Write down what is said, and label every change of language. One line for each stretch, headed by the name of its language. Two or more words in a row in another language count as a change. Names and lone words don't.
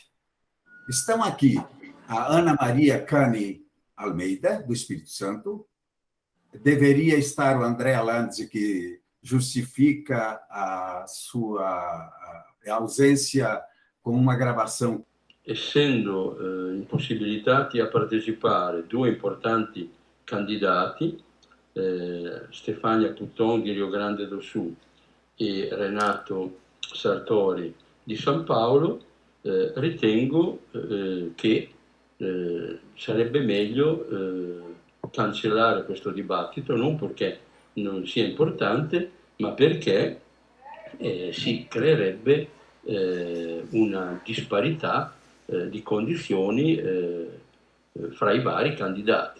Portuguese: Estão aqui a Ana Maria Cani Almeida, do Espírito Santo, deveria estar o André Lanzi, que justifica a sua ausência com uma gravação.
Italian: Essendo impossibilitati a partecipare 2 importanti candidati, Stefania Puton di Rio Grande do Sul e Renato Sartori di San Paolo, ritengo che sarebbe meglio cancellare questo dibattito, non perché non sia importante, ma perché si creerebbe una disparità di condizioni fra i vari candidati.